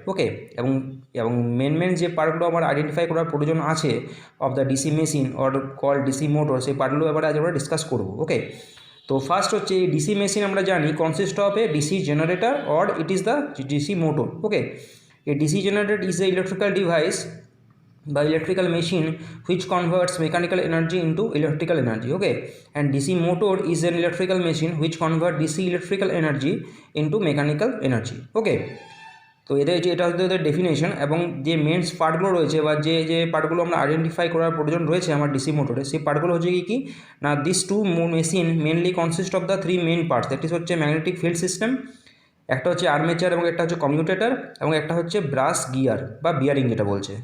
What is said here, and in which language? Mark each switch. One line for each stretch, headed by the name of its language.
Bangla: Okay, এবং main যে পার্টগুলো আমার আইডেন্টিফাই করার প্রয়োজন আছে
English: of the DC machine or call DC motor,
Bangla: সেই পার্টগুলো এবারে আজ আমরা ডিসকাস করবো।
English: okay, তো first
Bangla: হচ্ছে এই
English: DC machine
Bangla: আমরা জানি
English: Consist of a DC generator or it is the DC motor. Okay, a DC generator is an electrical device by electrical machine which converts mechanical energy into electrical energy. Okay, and DC motor is an electrical machine which converts DC electrical energy into mechanical energy.
Bangla: Okay, তো এটা হচ্ছে ওদের definition এবং যে mains পার্টগুলো রয়েছে বা যে পার্টগুলো আমরা আইডেন্টিফাই করার প্রয়োজন রয়েছে আমার ডিসি মোটরে, সেই পার্টগুলো হচ্ছে কি না,
English: This two machine mainly consist of the 3 main parts. That is
Bangla: হচ্ছে ম্যাগনেটিক ফিল্ড সিস্টেম, একটা হচ্ছে আর্মেচার এবং একটা হচ্ছে কমিউটেটর এবং একটা হচ্ছে ব্রাশ গিয়ার বা বিয়ারিং যেটা বলছে।